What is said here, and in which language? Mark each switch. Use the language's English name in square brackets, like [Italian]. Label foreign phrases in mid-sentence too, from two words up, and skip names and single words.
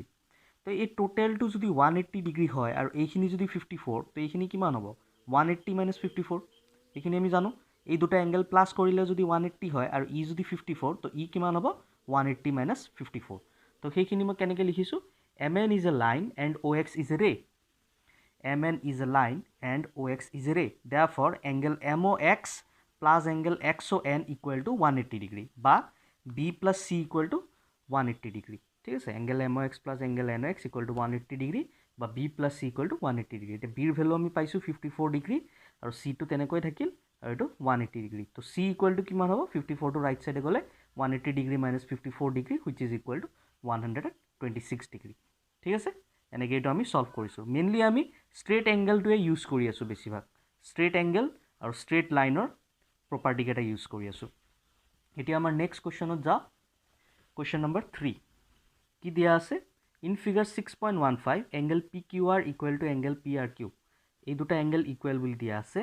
[Assamese] তো এই টোটেলটো যদি 180 ডিগ্ৰী হয় আৰু এইখিনি যদি 54, তো এইখিনি কিমান হ'ব, 180 - 54, এইখিনি আমি জানো। এই দুটা [English] angle plus [Assamese] কৰিলে যদি 180 হয় আৰু ই যদি 54, তো ই কিমান হ'ব, 180 - 54। তো সেইখিনি মই কেনেকৈ লিখিছোঁ, [English] MN is a line and OX is a ray. MN is a line and OX is a ray. Therefore, angle MOX plus angle XON equal to 180 degree, বা B plus C equal to 180 degree, [Assamese] ঠিক আছে। [English] angle MOX plus angle NOX equal to 180 degree, বা B plus C equal to 180 degree। [Assamese] এতিয়া Bৰ ভেলু আমি পাইছোঁ 54 ডিগ্ৰী, আৰু Cটো তেনেকৈ থাকিল, আৰু এইটো 180 ডিগ্ৰী। তো C [English] equal to [Assamese] কিমান হ'ব, 54টো [English] right sideে [Assamese] গ'লে 180 ডিগ্ৰী - 54 ডিগ্ৰী [English] which is equal to [Assamese] 126 ডিগ্ৰী, ঠিক আছে। এনেকৈ এইটো আমি সলভ কৰিছোঁ। মেইনলি আমি [English] straight angleটোৱে [Assamese] ইউজ কৰি আছোঁ বেছিভাগ, [English] straight angle [Assamese] আৰু [English] straight lineৰ propertyকেইটা [Assamese] ইউজ কৰি আছোঁ। এতিয়া আমাৰ [English] next questionত [Assamese] যাওঁ, [English] question number [Assamese] 3। কি দিয়া আছে, [English] in figure 6.15 angle PQR equal to angle PRQ, [Assamese] এই দুটা এংগেল ইকুৱেল বুলি দিয়া আছে।